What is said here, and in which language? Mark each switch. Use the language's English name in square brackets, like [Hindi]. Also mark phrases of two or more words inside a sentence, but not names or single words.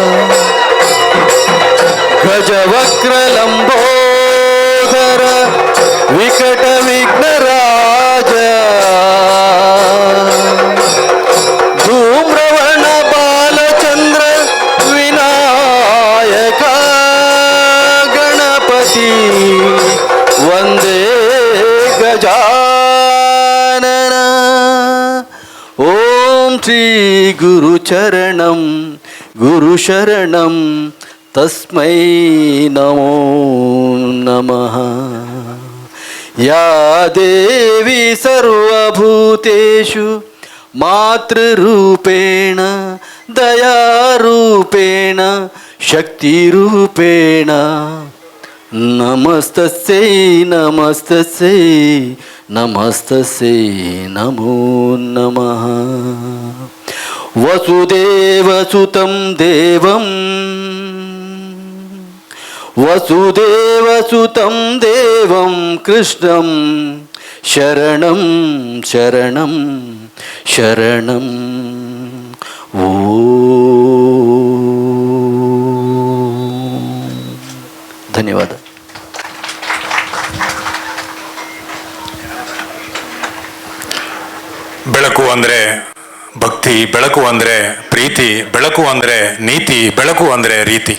[Sanskrit] ಗಜವಕ್ರ ಲಂಬೋದರ ವಿಕಟ ವಿಘ್ನರಾಜ ಧೂಮ್ರವರ್ಣ ಬಾಲಚಂದ್ರ ವಿನಾಯಕ ಗಣಪತಿ ವಂದೇ ಗಜಾನನ. ಓಂ ಶ್ರೀ ಗುರುಚರಣಂ ಗುರು ಶರಣಂ ತಸ್ಮೈ ನಮೋ ನಮಃ. ಯಾ ದೇವಿ ಸರ್ವಭೂತೇಷು ಮಾತೃರೂಪೇಣ ದಯಾರೂಪೇಣ ಶಕ್ತಿರೂಪೇಣ ನಮಸ್ತಸ್ಯೈ ನಮಸ್ತಸ್ಯೈ ನಮಸ್ತಸ್ಯೈ ನಮೋ ನಮಃ. ವಸುದೇವಸುತಂ ದೇವಂ ವಸುದೇವಸುತಂ ದೇವಂ ಕೃಷ್ಣಂ ಶರಣಂ ಶರಣಂ ಶರಣಂ. [Kannada] ಓ ಧನ್ಯವಾದ. ಬೆಳಕು ಅಂದರೆ ಭಕ್ತಿ, ಬೆಳಕು ಅಂದರೆ ಪ್ರೀತಿ, ಬೆಳಕು ಅಂದರೆ ನೀತಿ, ಬೆಳಕು ಅಂದರೆ ರೀತಿ.